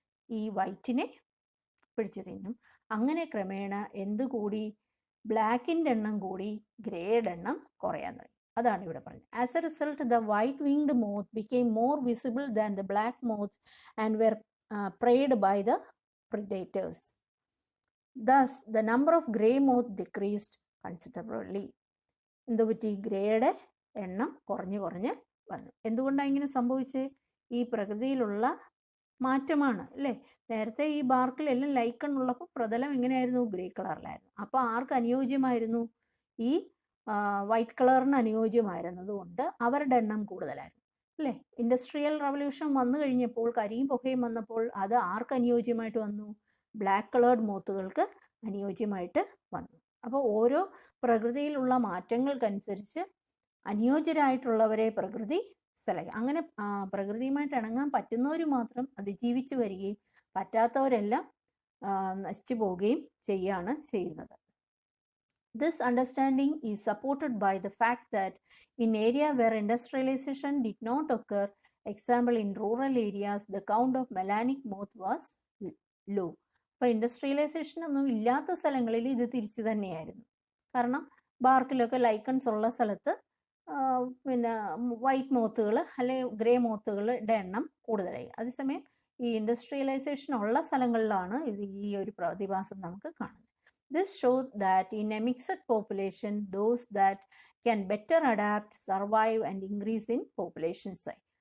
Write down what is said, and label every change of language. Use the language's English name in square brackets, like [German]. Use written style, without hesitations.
[Malayalam] ഈ വൈറ്റിനെ പിടിച്ച് തിന്നും. അങ്ങനെ ക്രമേണ എന്ത് കൂടി? ബ്ലാക്കിൻ്റെ എണ്ണം കൂടി, ഗ്രേയുടെ എണ്ണം കുറയാൻ തുടങ്ങി. അതാണ് ഇവിടെ പറഞ്ഞത്. [English] As a result the white winged moth became more visible than the black moth and were preyed by the predators. Thus, the number of grey moth decreased considerably. [Malayalam] എന്ത് പറ്റി? ഗ്രേയുടെ എണ്ണം കുറഞ്ഞ് വന്നു. എന്തുകൊണ്ടാണ് ഇങ്ങനെ സംഭവിച്ചത്? ഈ പ്രകൃതിയിലുള്ള മാറ്റമാണ് അല്ലേ. നേരത്തെ ഈ ബാർക്കിലെല്ലാം ലൈക്കൺ ഉള്ളപ്പോൾ പ്രതലം എങ്ങനെയായിരുന്നു? ഗ്രേ കളറിലായിരുന്നു. അപ്പോൾ ആർക്ക് അനുയോജ്യമായിരുന്നു? ഈ വൈറ്റ് കളറിന് അനുയോജ്യമായിരുന്നത് കൊണ്ട് അവരുടെ എണ്ണം കൂടുതലായിരുന്നു അല്ലേ. ഇൻഡസ്ട്രിയൽ റവല്യൂഷൻ വന്നു കഴിഞ്ഞപ്പോൾ, കരിയും പുകയും വന്നപ്പോൾ അത് ആർക്ക് അനുയോജ്യമായിട്ട് വന്നു? ബ്ലാക്ക് കളേർഡ് മോത്തുകൾക്ക് അനുയോജ്യമായിട്ട് വന്നു. അപ്പോൾ ഓരോ പ്രകൃതിയിലുള്ള മാറ്റങ്ങൾക്കനുസരിച്ച് അനുയോജ്യരായിട്ടുള്ളവരെ പ്രകൃതി അങ്ങനെ പ്രകൃതിയുമായിട്ട് ഇണങ്ങാൻ പറ്റുന്നവർ മാത്രം അതിജീവിച്ച് വരികയും പറ്റാത്തവരെല്ലാം നശിച്ചു പോവുകയും ചെയ്യുകയാണ് ചെയ്യുന്നത്. [English] This understanding is supported by the fact that in area where industrialization did not occur, example in rural areas, the count of melanic moth was low. [Malayalam] അപ്പോൾ ഇൻഡസ്ട്രിയലൈസേഷൻ ഒന്നും ഇല്ലാത്ത സ്ഥലങ്ങളിൽ ഇത് തിരിച്ചു തന്നെയായിരുന്നു. കാരണം ബാർക്കിലൊക്കെ ലൈക്കൺസ് ഉള്ള സ്ഥലത്ത് പിന്നെ വൈറ്റ് മോത്തുകൾ അല്ലെങ്കിൽ ഗ്രേ മോത്തുകളുടെ എണ്ണം കൂടുതലായി. അതേസമയം ഈ ഇൻഡസ്ട്രിയലൈസേഷൻ ഉള്ള സ്ഥലങ്ങളിലാണ് ഈ ഒരു പ്രതിഭാസം നമുക്ക് കാണുന്നത്. [English] This shows that in a mixed population, those that can better adapt, survive and increase in population size.